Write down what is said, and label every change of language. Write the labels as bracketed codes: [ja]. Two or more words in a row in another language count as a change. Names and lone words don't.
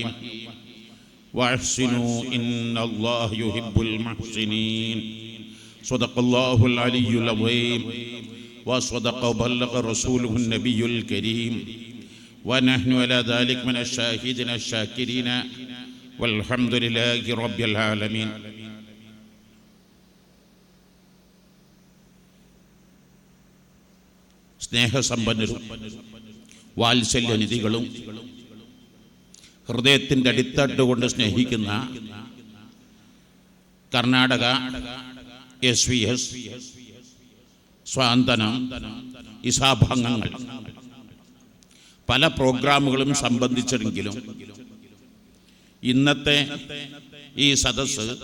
[ar] وأحسنوا إن الله يحب المحسنين. صدق الله العلي العظيم وصدق وبلغ رسوله النبي الكريم ونحن على ذلك من الشاهدين الشاكرين والحمد لله رب العالمين. [ml] സ്നേഹസമ്പന്നരും വാത്സല്യനിധികളും ഹൃദയത്തിൻ്റെ അടിത്തട്ട് സ്നേഹിക്കുന്ന കർണാടക SVS സ്വാന്തനം ഇസാഭാംഗങ്ങൾ പല പ്രോഗ്രാമുകളും സംബന്ധിച്ചെങ്കിലും ഇന്നത്തെ ഈ സദസ്സ്